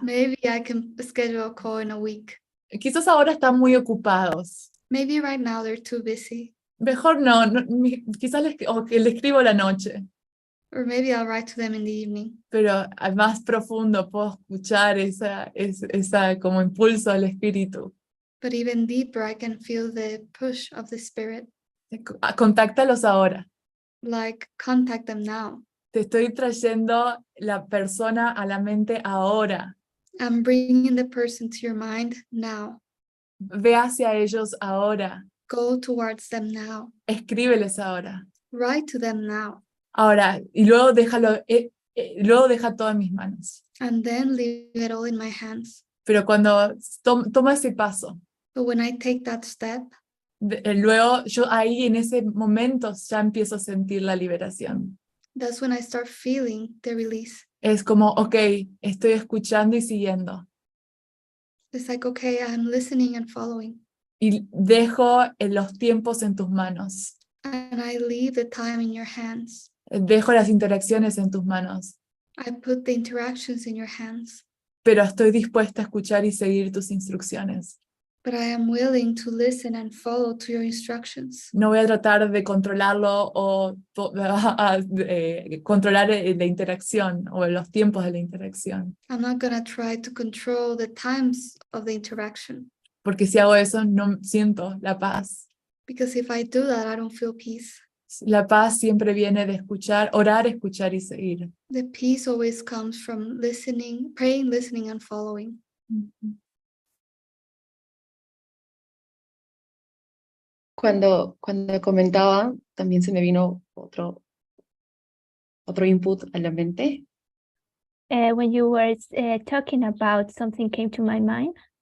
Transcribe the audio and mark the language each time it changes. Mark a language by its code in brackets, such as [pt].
[en] Maybe I can schedule a call in a week. [es] Quizás ahora están muy ocupados. [en] Maybe right now they're too busy. [es] Mejor no, quizás que le escribo la noche. [en] Or maybe I'll write to them in the evening. [es] Pero al más profundo puedo escuchar esa como impulso del espíritu. [en] But even deeper, I can feel the push of the spirit. [es] Contáctalos ahora. [en] Like, contact them now. [es] Te estoy trayendo la persona a la mente ahora. [en] I'm bringing the person to your mind now. [es] Ve hacia ellos ahora. [en] Go towards them now. [es] Escríbeles ahora. [en] Write to them now. [es] Ahora, y luego luego deja todo en mis manos. [en] And then leave it all in my hands. [es] Pero cuando toma ese paso, [en] But when I take that step, [es] luego yo ahí en ese momento ya empiezo a sentir la liberación. [en] That's when I start feeling the release. [es] Es como, ok, estoy escuchando y siguiendo. [en] It's like, okay, I'm listening and following. [es] Y dejo los tiempos en tus manos. [en] And I leave the time in your hands. [es] Dejo las interacciones en tus manos. [en] I put the interactions in your hands. [es] Pero estoy dispuesta a escuchar y seguir tus instrucciones. [en] But I am willing to listen and follow to your instructions. [es] No voy a tratar de controlarlo o controlar la interacción o los tiempos de la interacción. [en] I'm not going to try to control the times of the interaction. [es] Porque si hago eso, no siento la paz. [en] Because if I do that, I don't feel peace. [es] La paz siempre viene de escuchar, orar, escuchar y seguir. [en] The peace always comes from listening, praying, listening, and following. [es] Cuando comentaba, también se me vino otro input a la mente. [en] When you were talking about, something came to my mind.